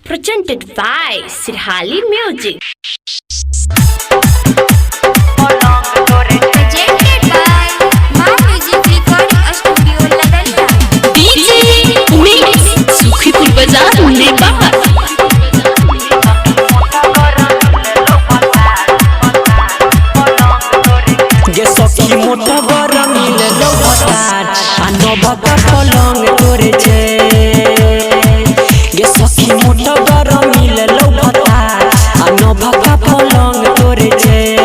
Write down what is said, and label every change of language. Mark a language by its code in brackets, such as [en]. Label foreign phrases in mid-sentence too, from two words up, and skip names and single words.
[en] Presented by Sirhali Music. Presented by Ma Music Recording Studio Ladanya. DJ Mix Sukhipur Bazaar Nepal. [anp] सखी मोटा बड़ा मिले लो भतार आ नभका पलंग तोरे छे गे सखी मोटा बड़ा मिले लो भतार आ नभका पलंग तोरे छे